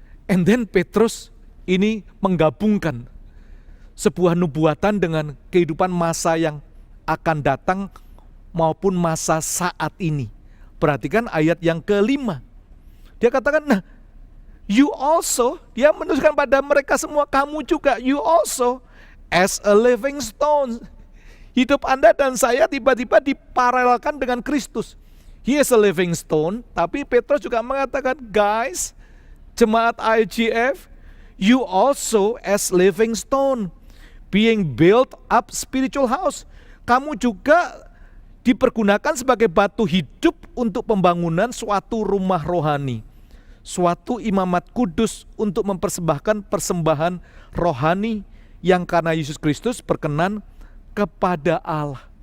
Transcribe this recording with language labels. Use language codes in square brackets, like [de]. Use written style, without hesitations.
[en] And then [id] Petrus ini menggabungkan sebuah nubuatan dengan kehidupan masa yang akan datang maupun masa saat ini. Perhatikan ayat yang ke-5. Dia katakan, nah, [en] you also, [id] dia menuliskan pada mereka semua, kamu juga, [en] you also as a living stone. [id] Hidup Anda dan saya tiba-tiba diparalelkan dengan Kristus. [en] He is a living stone, [id] tapi Petrus juga mengatakan, [en] guys, jemaat IGF, you also as living stone, being built up spiritual house. [id] Kamu juga dipergunakan sebagai batu hidup untuk pembangunan suatu rumah rohani, suatu imamat kudus untuk mempersembahkan persembahan rohani yang karena Yesus Kristus berkenan kepada Allah.